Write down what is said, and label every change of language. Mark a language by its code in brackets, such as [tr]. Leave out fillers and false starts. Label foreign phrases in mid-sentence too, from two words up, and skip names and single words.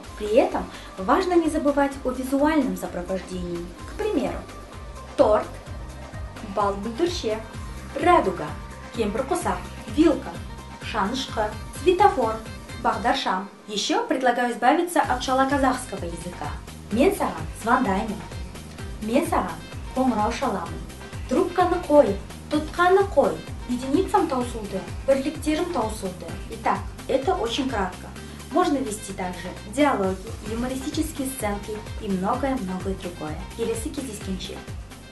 [ru] При этом важно не забывать о визуальном сопровождении. К примеру, торт, бал в бульдурше, радуга, кемпр-кусак, вилка, шанышка, светофор, бағдаршам. Еще предлагаю избавиться от шала-казахского языка. [kk] Мен саған звондаймын, мен саған қоңырау шаламын. Трубканы қой, тұтқаны қой, единицам таусылды, бірліктерім таусылды. [ru] Итак, это очень кратко. Можно вести также диалоги, юмористические сценки и многое-многое другое. [kk] Келесі кездескенше.